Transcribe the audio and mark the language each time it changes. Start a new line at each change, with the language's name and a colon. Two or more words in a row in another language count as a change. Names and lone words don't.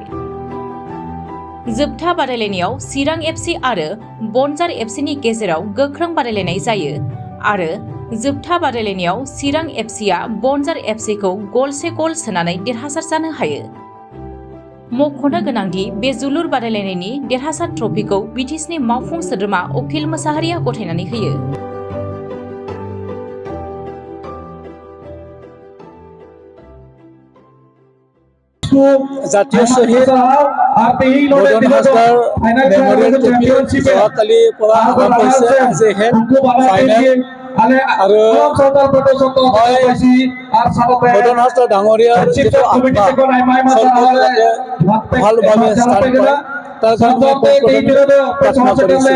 Bodo: जोबथा बादायलायनायाव चिरां एफसि आरो बनजार एफसिनि गेजेराव गोख्रों बादायलायनाय जायो आरो जोबथा बादायलायनायाव चिरां एफसिआ बनजार एफसिखौ गलसे गल सोनानै देरहासार जानो हायो। मख'नो गोनांदि बे जोलुर बादायलायनायनि देरहासार ट्रफिखौ बिटिसिनि मावफुं सोद्रोमा अखिल मोसाहारिया गथायनानै होयो।
Assamese: জাতীয় শহীদ বদন হাজদাৰ মেমৰিয়েল ট্ৰফি যোৱাকালিৰ পৰা আৰম্ভ হৈছে। আজি
English: head final
Assamese: আৰু মই বদন হাজদা ডাঙৰীয়াৰ যিটো আত্মা ভালভাৱে ষ্টাৰ্ট কৰে তাৰ কাৰণে প্ৰাৰ্থনা কৰিছোঁ।